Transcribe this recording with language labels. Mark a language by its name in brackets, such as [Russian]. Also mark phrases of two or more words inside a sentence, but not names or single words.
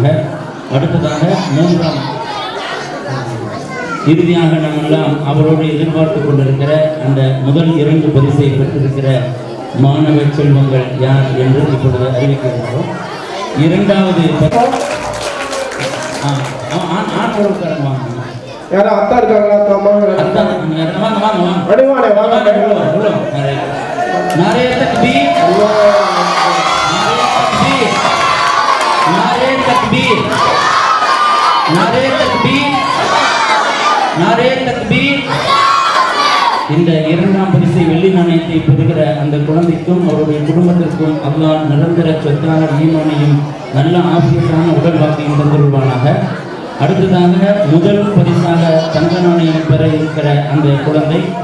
[Tamil] அடுத்ததாக 3ஆம் இறுதியாக நாம் எல்லாம் அவரோடு எதிர்பார்த்து கொண்டிருக்கிற அந்த முதல் 2 பரிசை பெற்றிருக்கிற மாணவ செல்வங்கள் யார் என்று இப்பொழுது அறிவிக்கிறோம். 2வது ஆண் உறவுக்காரன் வாங்க. யாரா அத்தா இருக்காங்களா? அத்தா வாங்க வாங்க வாங்க. [Urdu] نعرۂ تکبیر، نعرۂ تکبیر، نعرۂ تکبیر، نعرۂ تکبیر. [Tamil] இந்த 2ஆம் பரிசை வெள்ளி நாணயத்தை பெறுகிற அந்த குழந்தைக்கும் அவருடைய குடும்பத்திற்கும் அல்லாஹ் நிரந்தர சொத்தான ஈமானையும் நல்ல ஆபியத்தான உடல் வாக்கையும் தந்துள்ளானாக. அடுத்ததாக முதல் பரிசாக தங்க நாணயம் பெற இருக்கிற அந்த குழந்தை